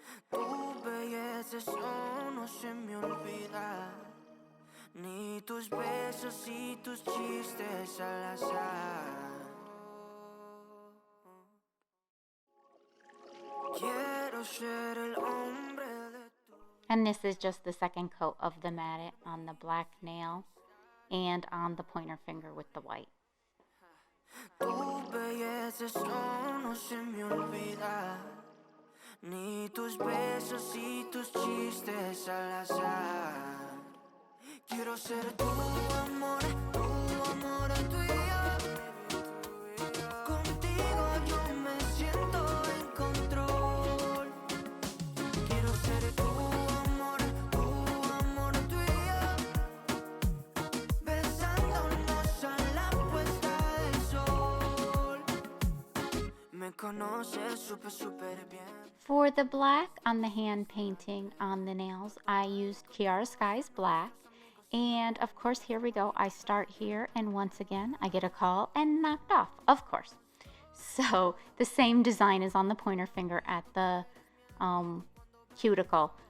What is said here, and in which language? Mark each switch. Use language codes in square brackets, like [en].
[es] Tu belleza eso no se me olvida. Ni tus besos y tus chistes al azar. Quiero ser el hombre de tu... [en] And this is just the second coat of the Matte It on the black nail and on the pointer finger with the white. [es] Tu belleza eso no se me olvida, ni tus besos y tus chistes al azar. Quiero ser tu amor tuyo. Contigo yo me siento en control. Quiero ser tu amor tuyo. Besándonos a la puesta del sol. Me conoces súper bien. [en] For the black on the hand painting on the nails, I used Kiara Sky Black. And of course, here we go. I start here, and once again, I get a call and knocked off, of course. So the same design is on the pointer finger at the cuticle.